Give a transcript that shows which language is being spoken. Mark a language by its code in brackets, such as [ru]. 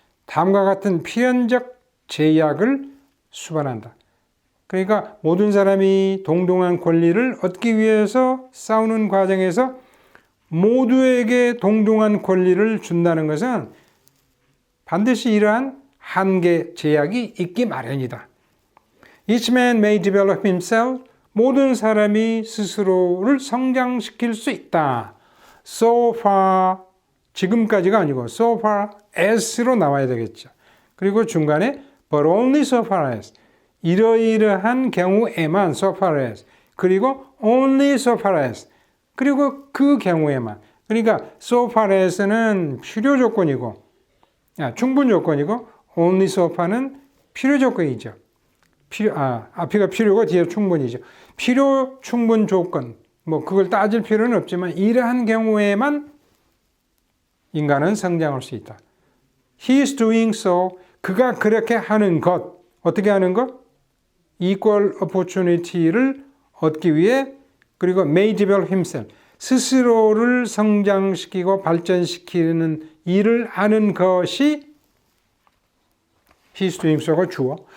[ko] 다음과 같은 필연적 제약을 수반한다. 그러니까 모든 사람이 동등한 권리를 얻기 위해서 싸우는 과정에서 모두에게 동등한 권리를 준다는 것은 반드시 이러한 한계, 제약이 있기 마련이다. [en] Each man may develop himself. [ko] 모든 사람이 스스로를 성장시킬 수 있다. So far, 지금까지가 아니고 [en] so far as [ko] 로 나와야 되겠죠. 그리고 중간에 [en] but only so far as, [ko] 이러이러한 경우에만 so far as, 그리고 only so far as, 그리고 그 경우에만. 그러니까 so far as는 필요 조건이고, 충분 조건이고 only so far는 필요 조건이죠. 앞이가 필요고 뒤에 충분이죠. 필요 충분 조건, 그걸 따질 필요는 없지만 이러한 경우에만 인간은 성장할 수 있다. [en] He is doing so. [ko] 그가 그렇게 하는 것. 어떻게 하는 것? Equal opportunity를 얻기 위해 그리고 [en] may develop himself. [ko] 스스로를 성장시키고 발전시키는 일을 하는 것이 [en] He is doing so [ko] 가 주어.